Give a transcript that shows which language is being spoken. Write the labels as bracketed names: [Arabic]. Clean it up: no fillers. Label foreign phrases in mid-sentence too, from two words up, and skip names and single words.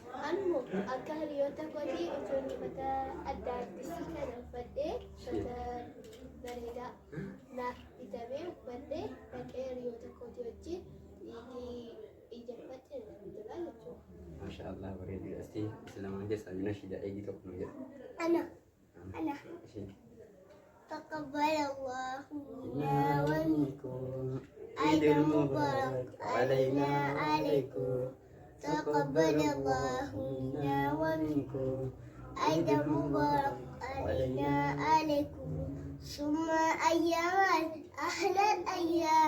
[Oromo] Anmoo akka hiriyoota kootii otoo uffata adda addisii kana uffadhee uffata bareedaa naaf bitamee uffadhee dhaqee hiriyoota kootii wajjin ijaffadhee natti tola jechuudha. Maashaallah bareedudha. Asti islamaan keessaa bina shida eegii tokko nu jedha. Ana Isheen [Arabic] تقبل الله منا Naawwanikum عيد المبارك علينا عليكم تقبل الله منا ومنكم عيد مبارك علينا عليكم ثم أيام أحلى الأيام